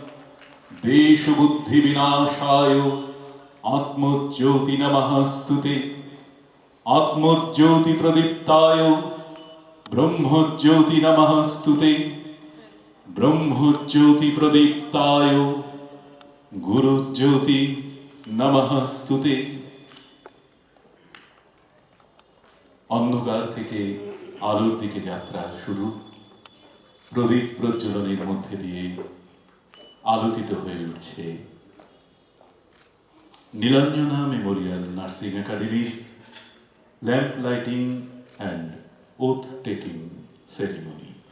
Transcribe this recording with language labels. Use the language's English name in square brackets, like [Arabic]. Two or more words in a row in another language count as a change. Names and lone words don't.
[Sanskrit] देशबुद्धिविनाशाय आत्मज्योति नमस्तुते आत्मज्योति प्रदीप्ताय ब्रह्मज्योति नमस्तुते ब्रह्मज्योति प्रदीप्ताय गुरुज्योति नमस्तुते। [Bangla] অন্ধকার থেকে আলোর দিকে যাত্রা শুরু, প্রদীপ প্রজ্বলনের মধ্যে দিয়ে আলোকিত হয়ে উঠছে নীলাঞ্জনা মেমোরিয়াল নার্সিং একাডেমির [English] lamp lighting and oath taking ceremony.